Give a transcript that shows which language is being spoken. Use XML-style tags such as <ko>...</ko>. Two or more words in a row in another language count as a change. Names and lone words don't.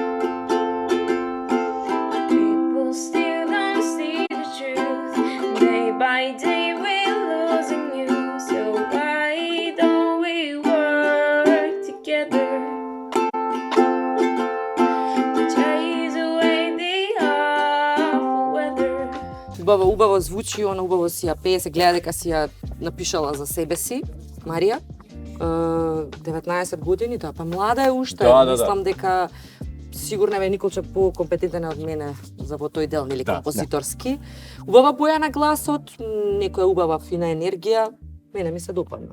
<en>People still don't see the truth. Day by day we're losing you. So why don't we work together to chase away the awful weather?</en> <mk>Убаво звучи, она убаво си ја пее, се гледа дека си ја напишала за себе си, Марија. 19 години, да, па млада е уште. Мислам дека сигурно е Николче по-компетентен од мене за во тој дел, нели, композиторски. Убава боја на гласот, некоја убава фина енергија, мене ми се допадна.</mk>